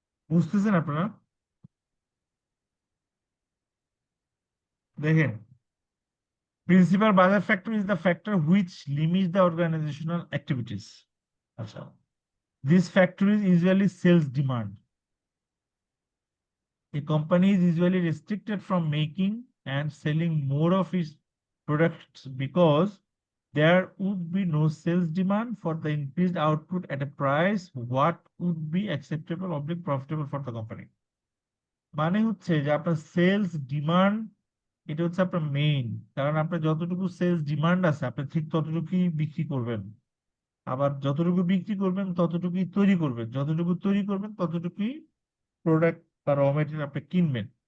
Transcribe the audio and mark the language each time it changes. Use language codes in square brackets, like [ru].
[bn] বুঝতেছেন আপনারা? দেখেন, [en] Principal বাজার factor is the factor which limit the organisational activities. [bn] আচ্ছা, [en] This factor is usually sales demand. A company is usually restricted from making and selling more of its products because there would be no sales demand for the increased output at a price what would be acceptable or profitable for the company. [bn] মানে হচ্ছে যে আপনার sales demand, এটা হচ্ছে আপনার main, কারণ আপনার যতটুকু সেলস ডিমান্ড আছে আপনি ঠিক ততটুকুই বিক্রি করবেন, আবার যতটুকু বিক্রি করবেন ততটুকুই তৈরি করবেন, যতটুকু তৈরি করবেন ততটুকুই প্রোডাক্ট বা র মেটেরিয়াল আপনি কিনবেন।